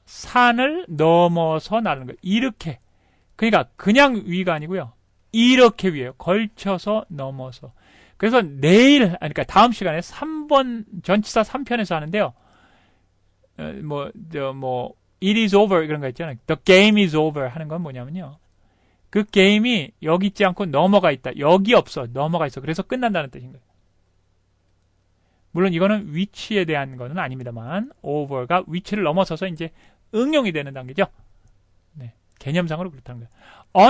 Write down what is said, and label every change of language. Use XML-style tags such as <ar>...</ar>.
<ko>산을 넘어서 나르는 거예요. 이렇게. 그러니까 그냥 위가 아니고요. 이렇게 위에요. 걸쳐서 넘어서. 그래서 그러니까 다음 시간에 3번 전치사 3편에서 하는데요.</ko> <en>it is over</en> <ko>그런 거 있잖아요.</ko> <en>the game is over</en> <ko>하는 건 뭐냐면요. 그 게임이 여기 있지 않고 넘어가 있다. 여기 없어. 넘어가 있어. 그래서 끝난다는 뜻인 거예요. 물론 이거는 위치에 대한 거는 아닙니다만 over가 위치를 넘어서서 이제 응용이 되는 단계죠. 네, 개념상으로 그렇다는 거예요.</ko>